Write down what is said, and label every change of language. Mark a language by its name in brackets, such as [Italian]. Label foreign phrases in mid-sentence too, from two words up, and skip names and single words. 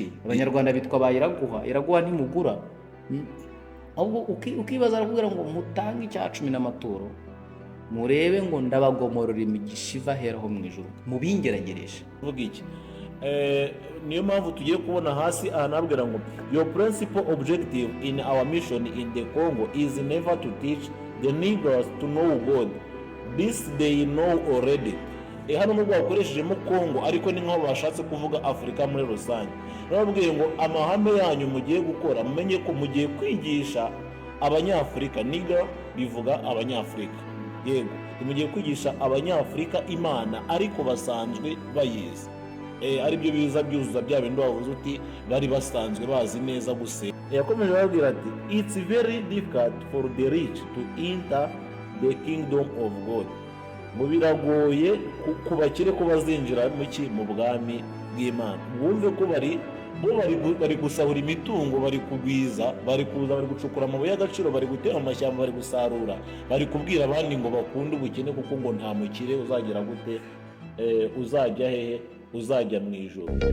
[Kinyarwanda] Abanyarwanda bitwa bayiraguha, iraguha ntimugura. Ahubwo ukibaza arakubwira ngo mutange icya 10 n'amaturo, murebe ngo ndabagomorora imigisha iva heraho mu ijuru, mubingeragereje. Vuga iki? Niyo mpamvu tugiye kubona hasi ahanabwira ngo [English] your principal objective in our mission in the Congo is never to teach the Negroes to know God. This they know already. [Kinyarwanda] Hano nubwo bakoreshejemo Congo ariko ni nkaho bashatse kuvuga Afurika muri rusange. Nababwiye ngo amahame yanyu mugiye gukora mumenye ko mugiye kwigisha abanyafurika. Negro bivuga abanyafurika, yego mugiye kwigisha abanyafurika Imana ariko basanzwe bayizi. Aribyo biza byuzuza bya bindi wavuze uti bari basanzwe bazi neza gusenga. Yakomeje babwira ati [English] it's very difficult for the rich to enter the kingdom of God. [Kinyarwanda] Ngo biragoye ku bakire ko bazinjira mu bwami bw'Imana. Bumve ko bari gusahura imitungo, bari kugwiza, bari kuza, bari gucukura amabuye y'agaciro, bari gutera amashyamba, bari gusarura, bari kubwira abandi ngo bakunde ubukene kuko ngo nta mukire uzagera gute, uzajya hehe, uzajya mu ijuru.